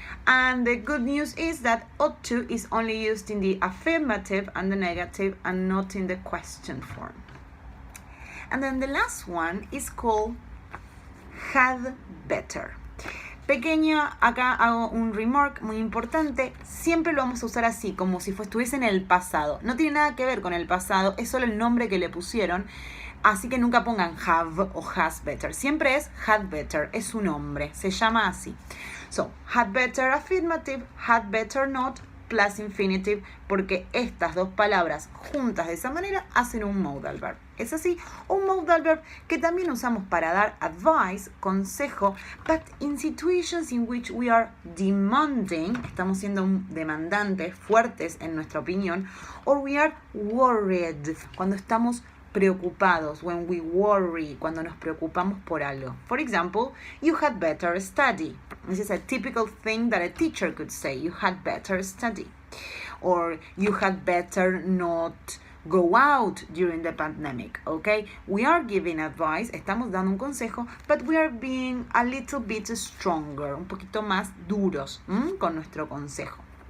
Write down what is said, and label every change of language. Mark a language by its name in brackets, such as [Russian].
[English] And the good news is that ought to is only used in the affirmative and the negative and not in the question form. And then the last one is called had better. [Spanish] Pequeño, acá hago un remark muy importante, siempre lo vamos a usar así, como si estuviese en el pasado. No tiene nada que ver con el pasado, es solo el nombre que le pusieron, así que nunca pongan have o has better. Siempre es had better, es su nombre, se llama así. So, had better affirmative, had better not, plus infinitive, porque estas dos palabras juntas de esa manera hacen un modal verb. Es así, un modal verb que también usamos para dar advice, consejo, but in situations in which we are demanding, estamos siendo demandantes, fuertes en nuestra opinión, or we are worried, cuando estamos preocupados, when we worry, cuando nos preocupamos por algo. [English] For example, you had better study. This is a typical thing that a teacher could say. You had better study. Or you had better not go out during the pandemic, okay? We are giving advice, estamos dando un consejo, but we are being a little bit stronger, un poquito más duros con nuestro consejo.